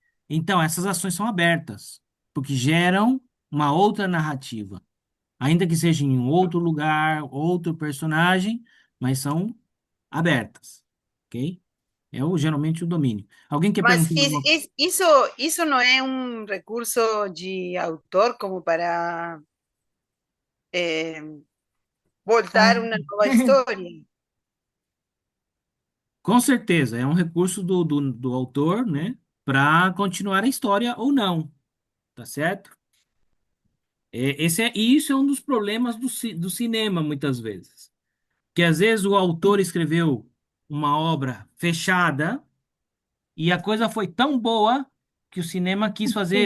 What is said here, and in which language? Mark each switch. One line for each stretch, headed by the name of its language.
Portuguese: Então, essas ações são abertas, porque geram uma outra narrativa. Ainda que seja em um outro lugar, outro personagem, mas são abertas, ok? Geralmente o domínio. Alguém quer
Spanish: Mas
Portuguese: perguntar alguma coisa?
Spanish: eso no es un recurso de autor como para eh, voltar una nueva historia.
Portuguese: Com certeza, é um recurso do autor, né, para continuar a história ou não, tá certo? E isso é um dos problemas do cinema, muitas vezes. Que às vezes o autor escreveu uma obra fechada e a coisa foi tão boa que o cinema quis fazer